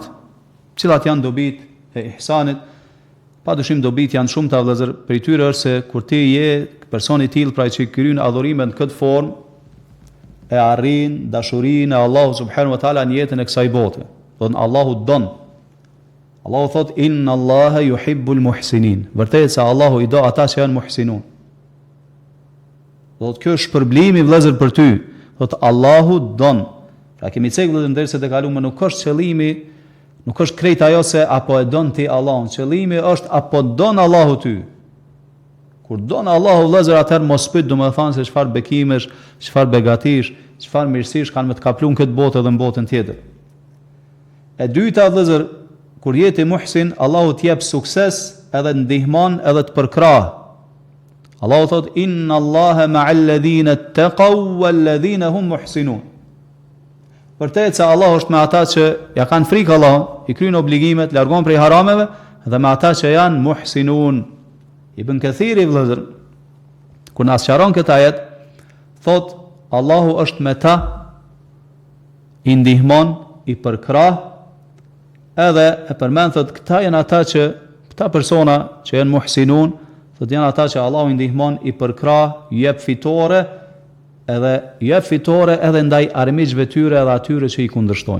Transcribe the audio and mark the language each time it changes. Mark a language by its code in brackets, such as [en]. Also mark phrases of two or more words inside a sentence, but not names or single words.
[sq] Cilat janë dobit e ihsanit? Padyshim dobit janë shumë të vëllazër, prej tyre është se kur ti je personi i tillë pra që kryen adhurime në këtë formë e arrin dashurinë e Allahu [ar] سبحانه وتعالى [sq] në jetën e kësaj bote. Do të Allahu don. Allahu thot [ar] إن الله يحب المحسنين. [sq] Vërtet se Allahu i do ata që janë muhsinun. Do të kjo është shpërblimi vëllazër për ty. Do të Allahu don. Pra kemi cek vëllazër ndërsa të kaluam, nuk është qëllimi, nuk është krejt ajo se apo e don ti Allahun. Qëllimi është apo don Allahu ty. Kur don Allahu vëllazër atëherë mos pyet domethënë se çfarë bekimesh, çfarë begatish, çfarë mirësish kanë me të kapluar këtë botë edhe në botën tjetër. E dyta vëllazër, kur jeti muhsin, Allahu t'jep sukses edhe ndihmon edhe të përkrah. Allahu thot [ar] إن الله مع الذين اتقوا والذين هم محسنون. [sq] Vërtet se Allah është me ata që ja kanë frikë Allah, i kryjnë obligimet, largon prej harameve, dhe me ata që janë muhsinun. Ibn Kathiri vëllazër, kur na sqaron këtë ajet, thot Allahu është me ta, i ndihmon, i përkrah, edhe e përmend thot këta janë ata që këta persona që janë muhsinun, thot janë ata që Allahu i ndihmon, i përkrah, i jep fitore, edhe ndaj armiqve tyre edhe atyre që i kundërshtojnë.